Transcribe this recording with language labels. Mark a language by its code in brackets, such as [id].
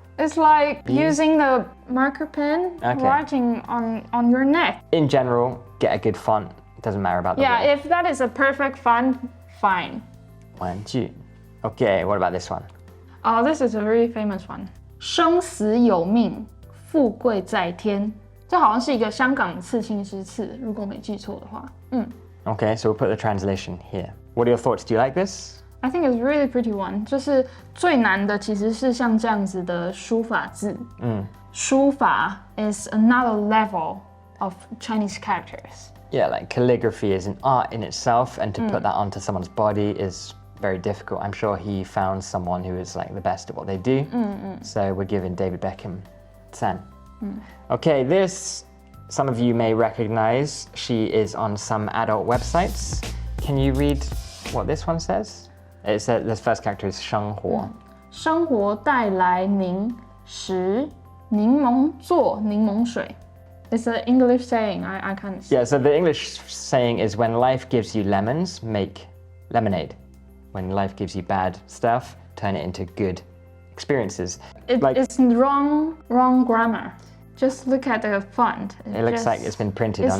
[en] It's like using the marker pen, writing on your neck. In general, get a good font. It doesn't matter about the word. If that is a perfect font, fine. [zh] 玩具. [en] Okay, what about this one? Oh, this is a very famous one. [zh] 生死有命，富贵在天。这好像是一个香港刺青师刺，如果没记错的话。 [en] Okay, so we'll put the translation here. What are your thoughts? Do you like this? I think it's a really pretty one. [zh] 就是最难的其实是像这样子的书法字。 [en] 书法 is another level of Chinese characters. Yeah, like calligraphy is an art in itself, and to put that onto someone's body is very difficult. I'm sure he found someone who is like the best at what they do. So we're giving David Beckham 10. Okay, this some of you may recognize. She is on some adult websites. Can you read what this one says? It says the first character is 生活. [zh] 生活带来柠食，柠檬做柠檬水。 [en] It's an English saying. I can't. Yeah, so the English saying is when life gives you lemons, make lemonade. When life gives you bad stuff, turn it into good experiences. It's wrong grammar. Just look at the font. It looks like it's been printed on